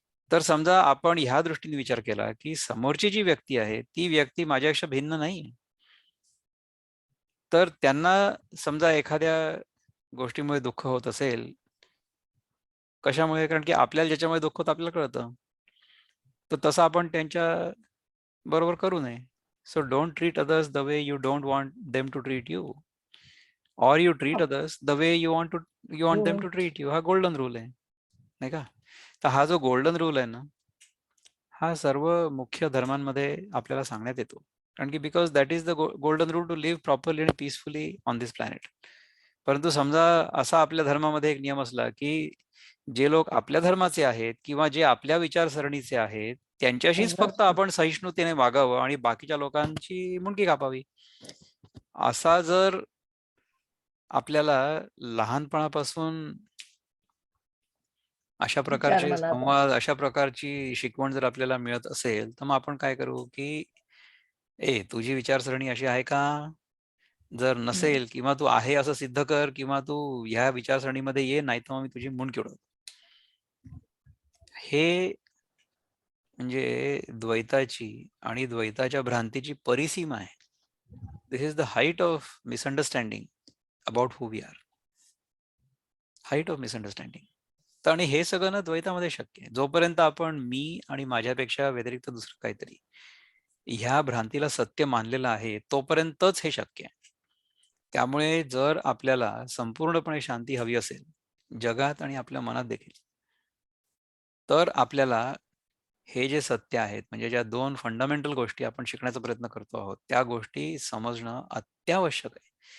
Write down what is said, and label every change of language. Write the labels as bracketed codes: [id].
[mr] तर समजा आपण ह्या दृष्टीने विचार केला, की समोरची जी व्यक्ती आहे, ती व्यक्ती माझ्यापेक्षा भिन्न नाही. तर त्यांना समजा एखाद्या गोष्टीमुळे दुःख होत असेल, कशामुळे? कारण की आपल्याला ज्याच्यामुळे दुःख होतं आपल्याला कळतं. तर तसं आपण त्यांच्या बरोबर करू नये. [en] So don't treat others the way you don't want them to treat you. Or you treat others the way you want them [mr] हो. [en] To treat you. [mr] हा गोल्डन रूल आहे, नाही का? तर हा जो गोल्डन रूल आहे ना, हा सर्व मुख्य धर्मांमध्ये आपल्याला सांगण्यात येतो. कारण की [en] Because that is the golden rule to live properly आणि peacefully on this planet. [mr] परंतु समजा असा आपल्या धर्मामध्ये एक नियम असला, की जे लोक आपल्या धर्माचे आहेत किंवा जे आपल्या विचारसरणीचे आहेत त्यांच्याशीच फक्त आपण सहिष्णुतेने वागावं आणि बाकीच्या लोकांची मुंडकी कापावी. असा जर आपल्याला लहानपणापासून अशा विचार प्रकारचे मनात संवाद, अशा प्रकारची शिकवण जर आपल्याला मिळत असेल, तर मग आपण काय करू, की तुझी विचारसरणी अशी आहे का? जर नसेल किंवा तू आहे असं सिद्ध कर किंवा तू ह्या विचारसरणीमध्ये ये, नाही तर मग मी तुझी मुंडकी उडवतो. हे म्हणजे द्वैताची आणि द्वैताच्या भ्रांतीची परिसीमा आहे. [en] This is the height of misunderstanding about who we are. Height of misunderstanding. [mr] तर आणि हे सगळं ना द्वैतामध्ये शक्य आहे. जोपर्यंत आपण मी आणि माझ्यापेक्षा व्यतिरिक्त दुसरं काहीतरी ह्या भ्रांतीला सत्य मानलेलं आहे, तोपर्यंतच हे शक्य आहे. त्यामुळे जर आपल्याला संपूर्णपणे शांती हवी असेल जगात आणि आपल्या मनात देखील, तर आपल्याला हे जे सत्य आहेत, म्हणजे ज्या 2 फंडामेंटल गोष्टी आपण शिकण्याचा प्रयत्न करतो आहोत, त्या गोष्टी समजणं अत्यावश्यक आहे.